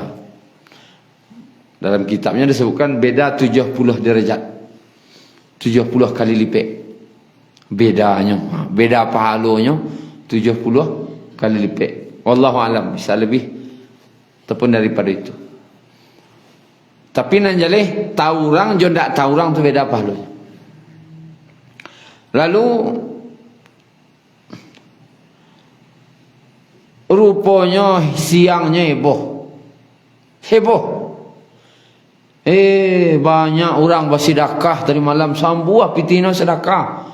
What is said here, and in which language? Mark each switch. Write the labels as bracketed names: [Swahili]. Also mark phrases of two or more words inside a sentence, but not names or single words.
[Indonesian] Dalam kitabnya disebutkan beda 70 derajat. 70 kali lipat. Bedanya. Beda pahalanya 70 kali lipat. [Arabic] والله أعلم, [Indonesian] bisa lebih ataupun daripada itu. [Minangkabau] Tapi nan jaleh tahu orang jo ndak tahu orang tu beda pahalanya. [Indonesian] Lalu rupanya siangnya heboh. Banyak orang bersedekah dari malam sambuah pitino sedekah.